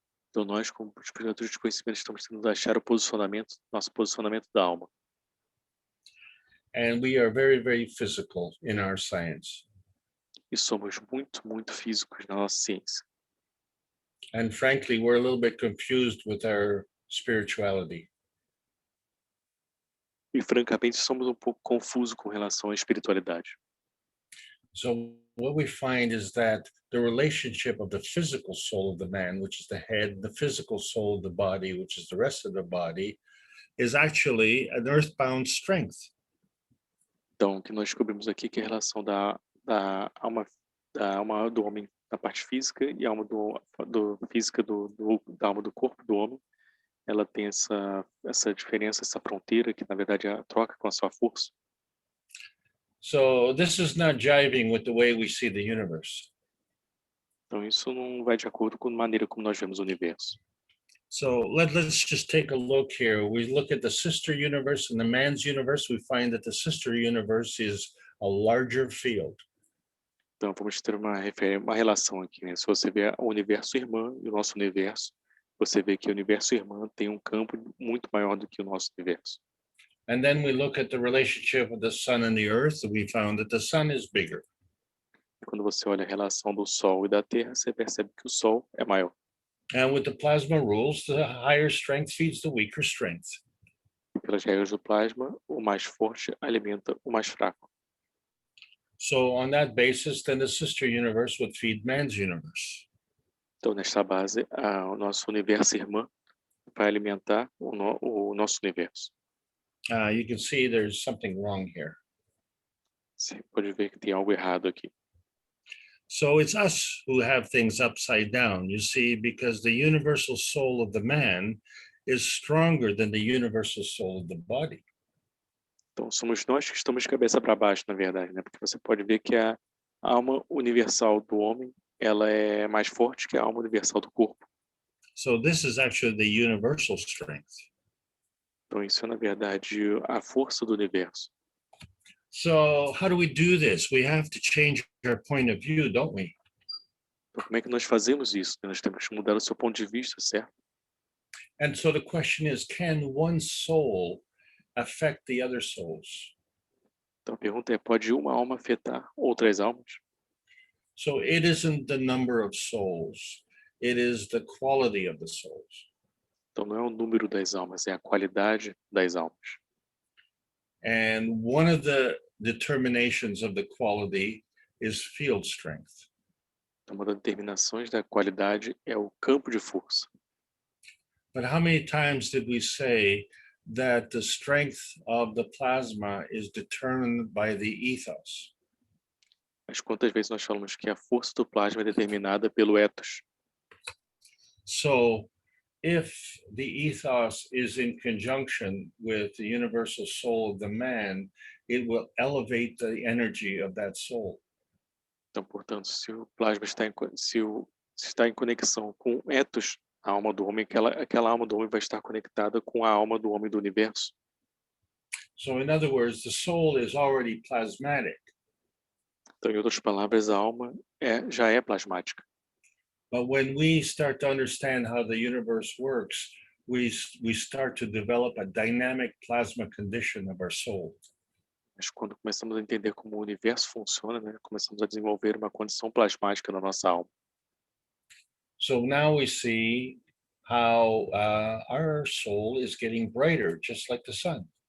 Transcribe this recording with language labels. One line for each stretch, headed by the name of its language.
Portuguese: Então nós, como buscadores de conhecimento, estamos tentando achar nosso posicionamento da alma.
English: And we are very, very physical in our science.
Portuguese: E somos muito, muito físicos na nossa ciência.
English: And frankly, we're a little bit confused with our spirituality.
Portuguese: E francamente, somos um pouco confusos com relação à espiritualidade.
English: So what we find is that the relationship of the physical soul of the man, which is the head, the physical soul of the body, which is the rest of the body, is actually an earthbound strength.
Portuguese: Então, o que nós descobrimos aqui é que a relação da alma do homem na parte física e a alma física da alma do corpo do homem, ela tem essa diferença, essa fronteira que na verdade é a troca com a sua força.
English: So this is not jiving with the way we see the universe.
Portuguese: Então isso não vai de acordo com a maneira como nós vemos o universo.
English: So let's just take a look here. We look at the sister universe and the man's universe. We find that the sister universe is a larger field.
Portuguese: Então vamos ter uma relação aqui, né? Se você vê o universo irmã e o nosso universo, você vê que o universo irmã tem um campo muito maior do que o nosso universo.
English: And then we look at the relationship of the sun and the earth. We found that the sun is bigger.
Portuguese: Quando você olha a relação do Sol e da Terra, você percebe que o Sol é maior.
English: And with the plasma rules, the higher strength feeds the weaker strength.
Portuguese: Pelas regras do plasma, o mais forte alimenta o mais fraco.
English: So on that basis, then the sister universe would feed man's universe.
Portuguese: Então, nesta base, o nosso universo irmã vai alimentar o nosso universo.
English: You can see there's something wrong here.
Portuguese: Você pode ver que tem algo errado aqui.
English: So it's us who have things upside down, you see, because the universal soul of the man is stronger than the universal soul of the body.
Portuguese: Então, somos nós que estamos de cabeça para baixo, na verdade, né? Porque você pode ver que a alma universal do homem, ela é mais forte que a alma universal do corpo.
English: So this is actually the universal strength.
Portuguese: Então, isso é, na verdade, a força do universo.
English: So how do we do this? We have to change our point of view, don't we?
Portuguese: Então, como é que nós fazemos isso? Nós temos que mudar o seu ponto de vista, certo?
English: And so the question is, can one soul affect the other souls?
Portuguese: Então, a pergunta é, pode uma alma afetar outras almas?
English: So it isn't the number of souls, it is the quality of the souls.
Portuguese: Então, não é o número das almas, é a qualidade das almas.
English: And one of the determinations of the quality is field strength.
Portuguese: Então, uma das determinações da qualidade é o campo de força.
English: But how many times did we say that the strength of the plasma is determined by the ethos?
Portuguese: Mas quantas vezes nós falamos que a força do plasma é determinada pelo ethos?
English: So if the ethos is in conjunction with the universal soul of the man, it will elevate the energy of that soul.
Portuguese: Então, portanto, se o plasma está em conexão com o ethos, a alma do homem, aquela alma do homem vai estar conectada com a alma do homem do universo.
English: So in other words, the soul is already plasmatic.
Portuguese: Então, em outras palavras, a alma já é plasmática.
English: But when we start to understand how the universe works, we start to develop a dynamic plasma condition of our soul.
Portuguese: Mas quando começamos a entender como o universo funciona, né, começamos a desenvolver uma condição plasmática na nossa alma.
English: So now we see how our soul is getting brighter, just like the sun.